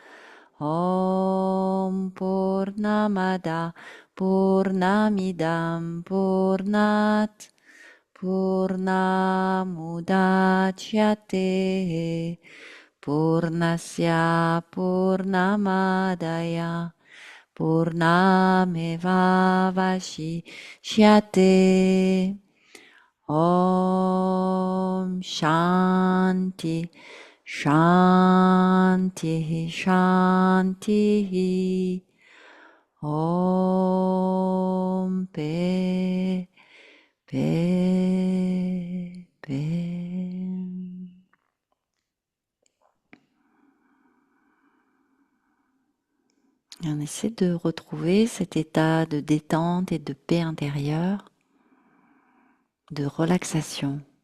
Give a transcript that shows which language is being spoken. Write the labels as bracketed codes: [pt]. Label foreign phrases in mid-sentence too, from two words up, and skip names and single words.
[sa] ॐ पूर्णमदः पूर्णमिदं पूर्णात् पूर्णमुदच्यते पूर्णस्य पूर्णमादाय पूर्णमेवावशिष्यते. ॐ शान्ति शान्ति शान्ति. [fr] Om Paix Paix Paix. Et on essaie de retrouver cet état de détente et de paix intérieure, de relaxation.